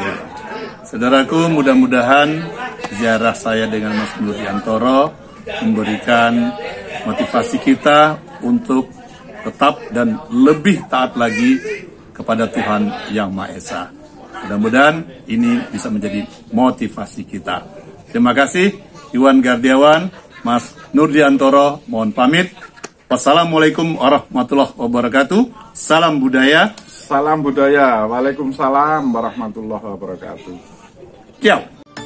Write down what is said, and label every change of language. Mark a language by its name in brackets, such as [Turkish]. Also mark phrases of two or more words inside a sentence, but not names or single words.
[Indonesian] Saudaraku, mudah-mudahan ziarah saya dengan Mas Nurdiantoro memberikan motivasi kita untuk tetap dan lebih taat lagi kepada Tuhan Yang Maha Esa. Mudah-mudahan ini bisa menjadi motivasi kita. Terima kasih, Iwan Gardiawan, Mas Nurdiantoro, mohon pamit. [Arabic] والسلام عليكم ورحمة الله وبركاته. [Indonesian] Salam budaya. Salam budaya. [Arabic] وعليكم السلام ورحمة الله وبركاته. [Indonesian] Ciao.